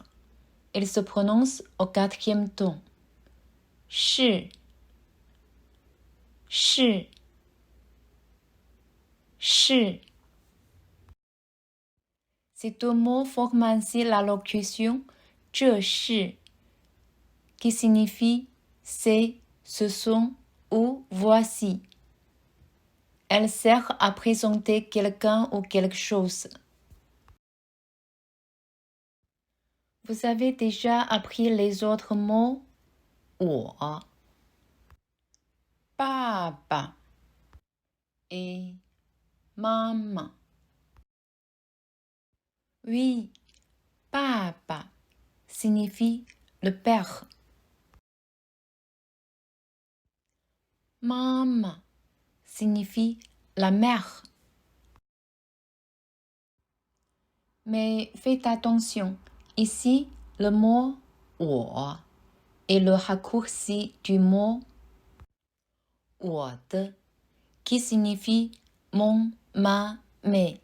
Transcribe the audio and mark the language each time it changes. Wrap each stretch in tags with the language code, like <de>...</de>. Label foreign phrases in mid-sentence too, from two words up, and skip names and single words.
<fr>Il se prononce au quatrième ton. 是 Ces deux mots forment ainsi la locution</fr> <zh>这是</zh> <fr>qui signifie c'est, ce sont ou voici. Elle sert à présenter quelqu'un ou quelque chose. Vous avez déjà appris les autres mots</fr> <zh>我、爸爸</zh> <fr>et 妈妈。Oui, 爸爸 signifie le père. Maman signifie la mère. Mais faites attention, ici, le mot 我 est le raccourci du mot</fr> <zh>我的</zh> <fr>qui signifie mon, ma, mes.</fr>